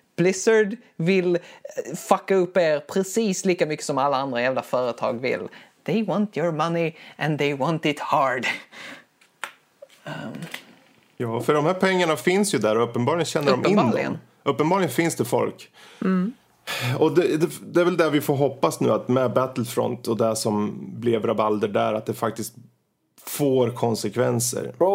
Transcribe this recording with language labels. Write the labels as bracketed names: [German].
[Swedish] Blizzard vill fucka upp er precis lika mycket som alla andra jävla företag vill. [English] They want your money and they want it hard. [Swedish] Ja, för de här pengarna finns ju där och uppenbarligen känner uppenbarligen. De in dem. Uppenbarligen finns det folk. Mm. Och det är väl där vi får hoppas nu att med Battlefront och det som blev rabalder där, att det faktiskt får konsekvenser.